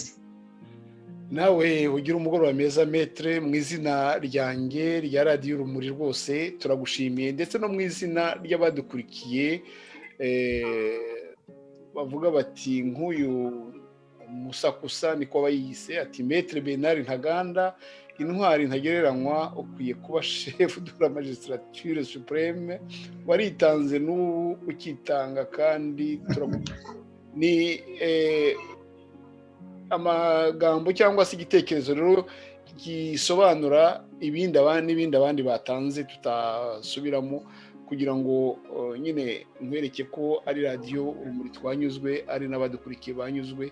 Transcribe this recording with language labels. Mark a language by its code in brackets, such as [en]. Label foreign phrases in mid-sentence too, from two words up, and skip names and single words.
[rw] Nawe ugira umugoroba meza Maître, mu izina ryanjye rya radiyo Urumuri rwose turagushimiye, ndetse no mu izina ry'abadukurikiye bavuga bati nk'uyu Musakusa niko bayise, ati Maître Bernard Ntaganda, intwari ntagereranywa, ukwiye kuba [fr] chef de la magistrature supreme, [rw] waritanze n'ubu ukitanga, kandi ni amagambo cyangwa se igitekerezo rero gisobanura ibindi abandi batanze tutasubiramo, kugira ngo nyine nkwereke ko ari radiyo Urumuri twanyuzwe, ari n'abadukurikiye banyuzwe.